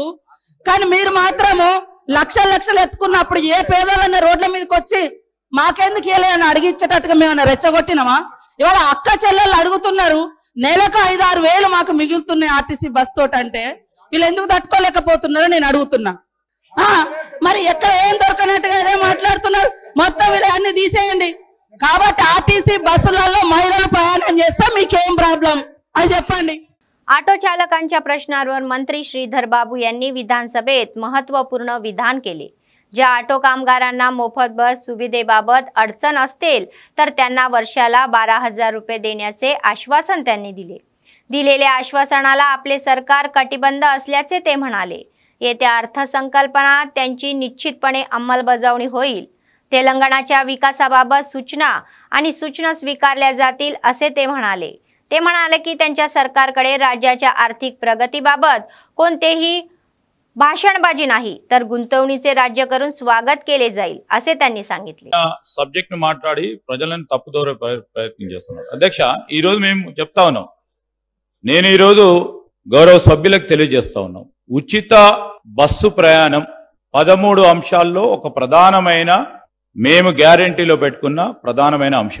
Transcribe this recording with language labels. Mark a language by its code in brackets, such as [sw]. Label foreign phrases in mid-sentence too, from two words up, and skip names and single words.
[te] కానీ మీరు మాత్రము లక్షలు ఎత్తుకున్నప్పుడు ఏ పేదోళ్ళన్న రోడ్ల మీదకి వచ్చి మాకెందుకు ఇయ్యలే అని అడిగిచ్చేటట్టుగా మేమన్నా రెచ్చగొట్టినామా? ఇవాళ అక్క చెల్లెళ్ళు అడుగుతున్నారు, నెలకు 5-6 వేలు మాకు మిగులుతున్నాయి ఆర్టీసీ బస్ తోటి అంటే వీళ్ళు ఎందుకు తట్టుకోలేకపోతున్నారో నేను అడుగుతున్నా। మరి ఎక్కడ ఏం దొరకనట్టుగా అదే మాట్లాడుతున్నారు। మొత్తం వీళ్ళు అన్ని తీసేయండి। కాబట్టి आरटीसी बसुలలో మహిళలు ప్రయాణం చేస్తే మీకేం ప్రాబ్లం అది చెప్పండి। [mr] ऑटो चालकांच्या प्रश्नांवर मंत्री श्रीधर बाबू यांनी विधानसभेत महत्त्वपूर्ण विधान केले। ज्या ऑटो कामगारांना मोफत बस सुविधेबाबत अडचण असतील तर त्यांना वर्षाला 12,000 रुपये देण्याचे आश्वासन त्यांनी दिले. दिलेल्या आश्वासनाला आपले सरकार कटिबद्ध असल्याचे ते म्हणाले. येत्या अर्थसंकल्पात त्यांची निश्चितपणे अंमलबजावणी होईल. तेलंगणाच्या विकासाबाबत सूचना स्वीकारल्या जातील असे ते म्हणाले. ते म्हणाले की त्यांच्या सरकारकडे राज्याच्या आर्थिक प्रगतीबाबत कोणतेही भाषणबाजी नाही तर गुंतवणुकीचे राज्य करून स्वागत केले जाईल असे त्यांनी सांगितले. [te] సబ్జెక్ట్ మాట్లాడి ప్రజలను తప్పుదోరే ప్రయత్నం చేస్తున్నారు. అధ్యక్ష ఈ రోజు మేము చెప్తా ఉన్నాం, నేను ఈ రోజు గౌరవ సభ్యులకు తెలియజేస్తా ఉన్నాం, ఉచిత బస్సు ప్రయాణం 13 అంశాల్లో ఒక ప్రధానమైన మేము గ్యారెంటీలో పెట్టుకున్న ప్రధానమైన అంశం.